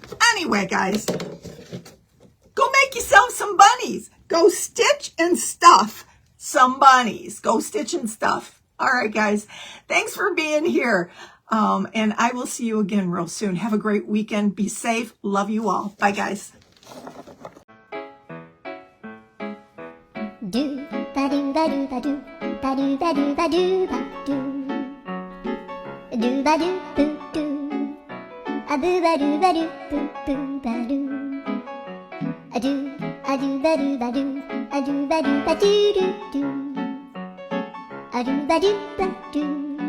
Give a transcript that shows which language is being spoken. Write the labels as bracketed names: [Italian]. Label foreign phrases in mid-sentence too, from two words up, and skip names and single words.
[English] Anyway, guys, go make yourself some bunnies. Go stitch and stuff some bunnies. Go stitch and stuff. All right, guys. Thanks for being here. And I will see you again real soon. Have a great weekend. Be safe. Love you all. Bye, guys. Do ba do ba do ba do ba do ba do ba do ba do ba do boo do a boo ba do boo boo ba do a do ba do ba do a do ba do ba do do do a do ba do ba do